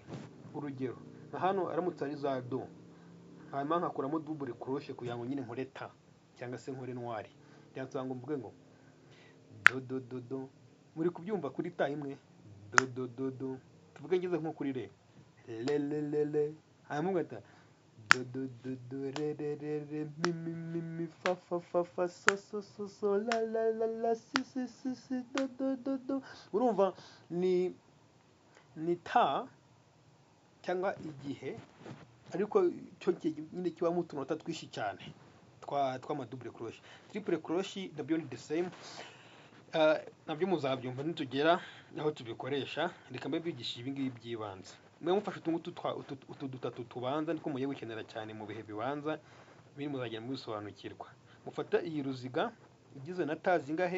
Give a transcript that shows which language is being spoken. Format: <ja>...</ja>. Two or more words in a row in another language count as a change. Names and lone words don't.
<rw>Urugero na hano aramutse ari za do, hanyuma nkakuramo</rw> <en>double crochet</en> <rw>kugira ngo nyine nkore ta cyangwa se nkore ntwari. Byansaba ngo mvuge ngo do. Muri kubyumva kuri ta imwe? Do. Tuvuge ngeze nko kuri re. Hanyuma ugata do re mi fa so la si do. Urumva ni ta cyangwa igihe, ariko cyo nyine kibamo utunota twishi cyane tw'ama</rw> <en>double crochet. Triple crochet</en> <rw>nabyo ni</rw> <en>the same.</en> <rw>Nabyo muzabyumva nitugera aho tubikoresha. Reka mbe bigisha ibi ngibi by'ibanze. Mwe mufashe utu dutatu tubanza niko mugiye gukenera cyane mu bihe bibanza, biri muzagenda mubisobanukirwa. Mufata iyi ruziga igizwe na ta zingahe?</rw>